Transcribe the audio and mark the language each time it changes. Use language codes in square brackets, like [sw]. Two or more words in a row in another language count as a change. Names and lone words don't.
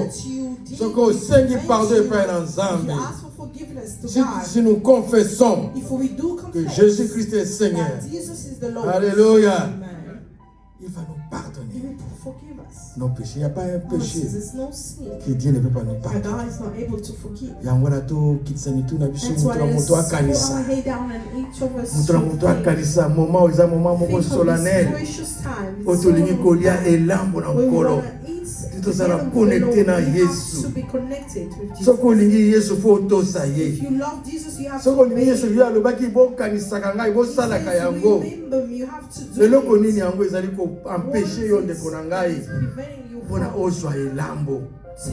[en] Something that you did [ln] Soki osengi pardon [en] eventually, [ln] epai na [en] if [ln] Nzambe. [en] you ask for forgiveness to [fr] Si, [en] God, [fr] si nous confessons [en] if we do [fr] que [en] confess [fr] Jésus-Christ est Seigneur, [en] that Jesus is the Lord, [fr] Alléluia. [en] Amen, [fr] il va nous [en] He [fr] pardonner [en] will forgive us. [fr] nos péchés. Il n'y a pas un [en] Our [fr] péché [en] sins, there's no sin [fr] que Dieu ne peut pas nous [en] that [fr] pardonner. [en] God is not able to forgive. [ln] yango wana tokitisa mitu na biso [en] That's why [ln] moto na [en] let's [ln] moto [en] put our [ln] akanisa [en] head down and each of us [ln] moto na [en] should [ln] moto [en] think. [ln] akanisa moma oyo eza moma moko [en] Think of this [ln] solennel [en] precious time. [ln] oyo tolingi kolia elambo na [en] When we [ln] nkolo [en] want to eat [ln] tozala [en] together with [ln] connecté [en] the Lord, [ln] na [en] we have [ln] Yesu. [en] to be connected with Jesus. [ln] soki olingi yesu fo otosa [en] If [ln] ye [en] you love Jesus, you have [ln] soki [en] to [ln] olingi [en] obey [ln] yesu [en] Him. [ln] yo alobaki bokanisaka ngai [en] He [ln] bosalaka [en] says, [ln] yango [en] remember me, you have to do [ln] eloko [en] it. [ln] nini yango ezali koampeshe yo ndeko na ngai [en] It's preventing you [ln] mpona [en] from [ln] ozwa elambo